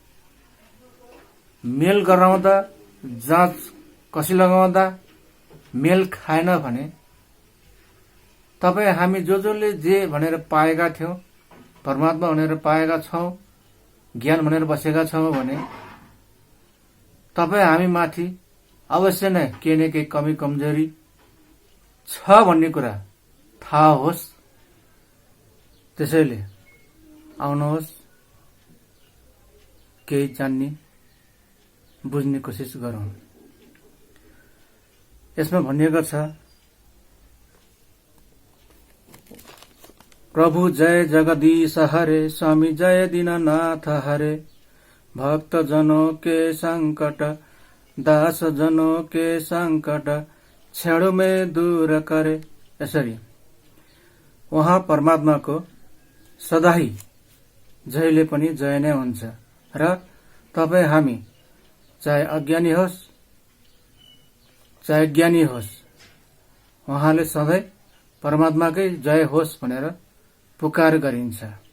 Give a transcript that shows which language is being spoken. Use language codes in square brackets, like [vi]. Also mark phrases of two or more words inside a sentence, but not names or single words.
[ne] मेल गराउँदा, जाँच कसी लगाउँदा मेल खाएन भने तपाई हामी जसले जे भनेर पाएका थियौं, परमात्मा भनेर पाएका छौं, ज्ञान भनेर बसेका छौं भने तपाई हामी माथि अवश्य नै केही न केही कमी कमजोरी छ भन्ने कुरा थाहा होस्। त्यसैले आउनुहोस्, केही जान्ने बुझ्ने कोसिस गरौं। यसमा भनिएको छ, [hi] प्रभु जय जगदीश हरे, स्वामी जय दीननाथ हरे, भक्त जनों के संकट, दास जनों के संकट, क्षण में दूर करे। [ne] यसरी उहाँ परमात्माको सदाही जहिले पनि जय नै हुन्छ र तपाई हामी चाहे अज्ञानी होस् चाहे ज्ञानी होस्, उहाँले सधैं परमात्माकै जय होस् भनेर पुकार गरिन्छ।